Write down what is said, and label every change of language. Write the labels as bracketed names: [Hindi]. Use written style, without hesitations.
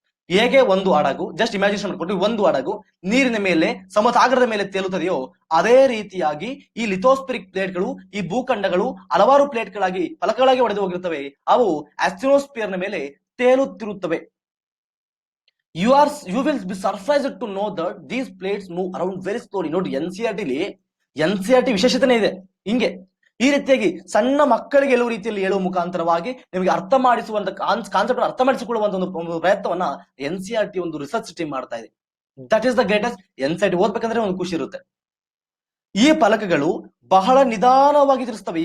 [Kannada] ಹೇಗೆ ಒಂದು ಹಡಗು, ಜಸ್ಟ್ ಇಮ್ಯಾಜಿನೇಷನ್ ಮಾಡ್ಕೊಂಡು, ಒಂದು ಹಡಗು ನೀರಿನ ಮೇಲೆ ಸಮಸಾಗರದ ಮೇಲೆ ತೇಲುತ್ತದೆಯೋ ಅದೇ ರೀತಿಯಾಗಿ ಈ ಲಿಥೋಸ್ಪಿಯರಿಕ್ ಪ್ಲೇಟ್ಗಳು, ಈ ಭೂಖಂಡಗಳು ಹಲವಾರು ಪ್ಲೇಟ್ಗಳಾಗಿ ಫಲಕಗಳಾಗಿ ಒಡೆದು ಹೋಗಿರುತ್ತವೆ. ಅವು ಆಸ್ಟಿನೋಸ್ಪಿಯರ್ನ ಮೇಲೆ ತೇಲುತ್ತಿರುತ್ತವೆ. [English] You will be surprised to know that these plates move around very slowly. [Kannada] ನೋಡಿ, NCERT ವಿಶೇಷತೆನೇ ಇದೆ. ಹಿಂಗೆ ಈ ರೀತಿಯಾಗಿ ಸಣ್ಣ ಮಕ್ಕಳಿಗೆ ಕೆಲವು ರೀತಿಯಲ್ಲಿ ಹೇಳುವ ಮುಖಾಂತರವಾಗಿ ನಿಮಗೆ ಅರ್ಥ ಮಾಡಿಸುವಂತ ಕಾನ್ಸೆಪ್ಟ್ ಅರ್ಥ ಮಾಡಿಸಿಕೊಳ್ಳುವಂತ ಒಂದು ಪ್ರಯತ್ನವನ್ನ NCERT ಒಂದು ರಿಸರ್ಚ್ ಟೀಮ್ ಮಾಡ್ತಾ ಇದೆ. [English] That is the greatest. [Kannada] NCERT ಓದ್ಬೇಕಂದ್ರೆ ಒಂದು ಖುಷಿ ಇರುತ್ತೆ. ಈ ಫಲಕಗಳು ಬಹಳ ನಿಧಾನವಾಗಿ ತಿರುಸ್ತವೆ.